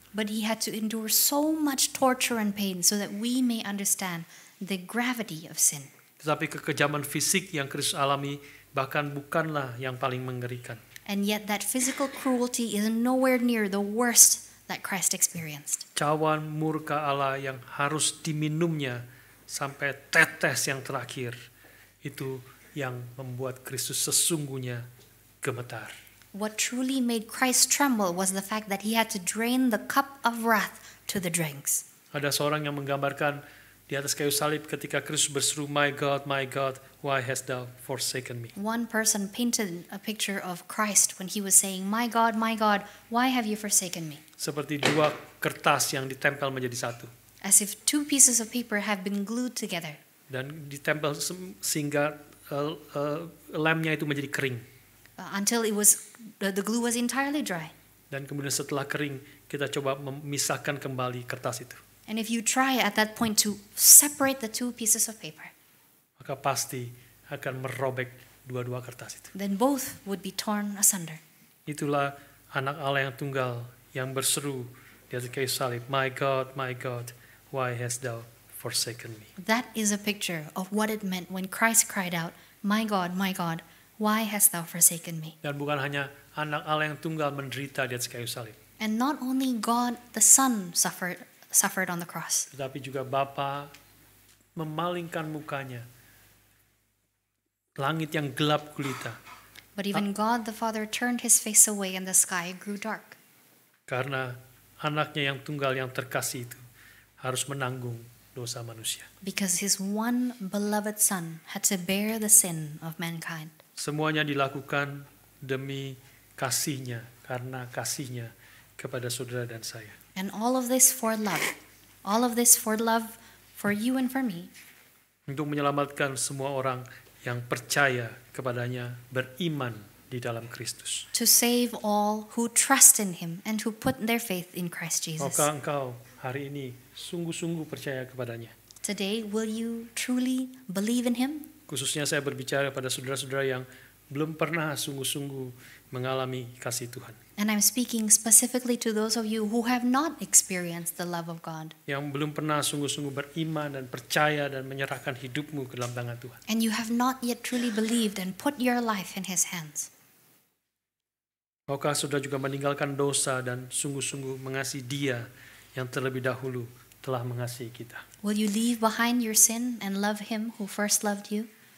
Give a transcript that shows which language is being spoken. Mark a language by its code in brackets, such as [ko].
[en] But he had to endure so much torture and pain so that we may understand the gravity of sin. [id] Tetapi kekejaman fisik yang Kristus alami bahkan bukanlah yang paling mengerikan. [en] And yet that physical cruelty is nowhere near the worst that Christ experienced. [id] Cawan murka Allah yang harus diminumnya sampai tetes yang terakhir, itu yang membuat Kristus sesungguhnya gemetar. [en] What truly made Christ tremble was the fact that he had to drain the cup of wrath to the dregs. [id] Ada seorang yang menggambarkan di atas kayu salib ketika Kristus berseru, [en] my God, why hast thou forsaken me?" One person painted a picture of Christ when he was saying, my God, why have you forsaken me?" [id] Seperti dua kertas yang ditempel menjadi satu. [en] As if two pieces of paper have been glued together. [id] Dan ditempel sehingga lemnya itu menjadi kering. [en] Until the glue was entirely dry. [id] Dan kemudian setelah kering, kita coba memisahkan kembali kertas itu. [en] And if you try at that point to separate the two pieces of paper, [id] maka pasti akan merobek dua-dua kertas itu. [en] then both would be torn asunder. [id] Itulah anak Allah yang tunggal yang berseru di atas kayu salib, [en] my God, why hast thou forsaken me?" That is a picture of what it meant when Christ cried out, my God, why hast thou forsaken me?" [id] Dan bukan hanya anak Allah yang tunggal menderita di atas kayu salib, [en] And not only God the Son suffered on the cross, [id] tetapi juga Bapa memalingkan mukanya, langit yang gelap gulita, [en] but even God the Father turned his face away and the sky grew dark. [id] karena anaknya yang tunggal yang terkasih itu harus menanggung dosa manusia. [en] Because his one beloved Son had to bear the sin of mankind. [id] Semuanya dilakukan demi kasihnya, karena kasihnya kepada saudara dan saya. [en] And all of this for love. All of this for love for you and for me. [id] Untuk menyelamatkan semua orang yang percaya kepadanya, beriman di dalam Kristus. [en] To save all who trust in him and who put their faith in Christ Jesus. [id] Maukah engkau hari ini sungguh-sungguh percaya kepadanya? [en] Today, will you truly believe in him? [id] Khususnya saya berbicara pada saudara-saudara yang belum pernah sungguh-sungguh mengalami kasih Tuhan. [en] And I'm speaking specifically to those of you who have not experienced the love of God. [id] Yang belum pernah sungguh-sungguh beriman dan percaya dan menyerahkan hidupmu ke dalam tangan Tuhan. [en] And you have not yet truly believed and put your life in His hands. [id] Maukah saudara juga meninggalkan dosa dan sungguh-sungguh mengasihi Dia yang terlebih dahulu telah mengasihi kita? [en] Will you leave behind your sin and love Him who first loved you?